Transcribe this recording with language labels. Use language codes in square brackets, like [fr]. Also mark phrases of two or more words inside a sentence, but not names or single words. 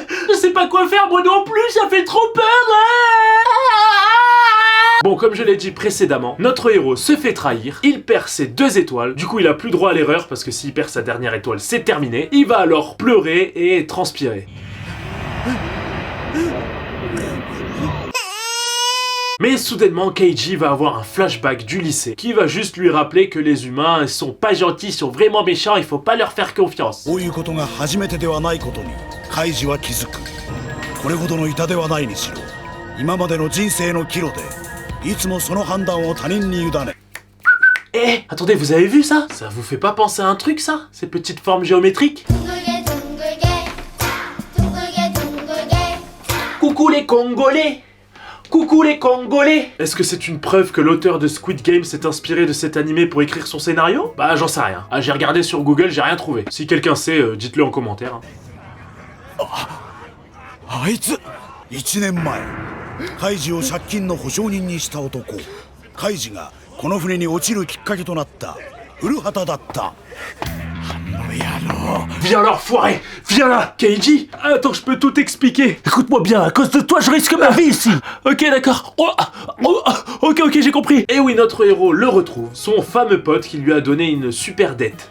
[fr] Je sais pas quoi faire moi non plus, ça fait trop peur. Bon, comme je l'ai dit précédemment, notre héros se fait trahir, il perd ses 2 étoiles, du coup il a plus droit à l'erreur parce que s'il perd sa dernière étoile, c'est terminé. Il va alors pleurer et transpirer. Mais soudainement, Keiji va avoir un flashback du lycée qui va juste lui rappeler que les humains ils sont pas gentils, ils sont vraiment méchants, il faut pas leur faire confiance. [ja] こういうことが初めてではないことにカイジは気づく。これほどの痛ではないにしろ今までの人生の岐路でいつもその判断を他人に委ね。 [fr] Eh, attendez, vous avez vu ça? Ça vous fait pas penser à un truc ça? Ces petites formes géométriques? Coucou les Congolais! Coucou les Congolais! Est-ce que c'est une preuve que l'auteur de Squid Game s'est inspiré de cet animé pour écrire son scénario? Bah j'en sais rien. Ah, j'ai regardé sur Google, j'ai rien trouvé. Si quelqu'un sait, dites-le en commentaire. Hein. [ja] あいつ1年前カイジを借金の保証人にした男。カイジがこの船に落ちるきっかけとなった古畑だった。 [fr] Viens là, foiré! Viens là! Keiji! Attends, je peux tout expliquer! Écoute-moi bien, à cause de toi, je risque ma vie ici. Ok, d'accord. Ok, j'ai compris. Et oui, notre héros le retrouve, son fameux pote qui lui a donné une super dette.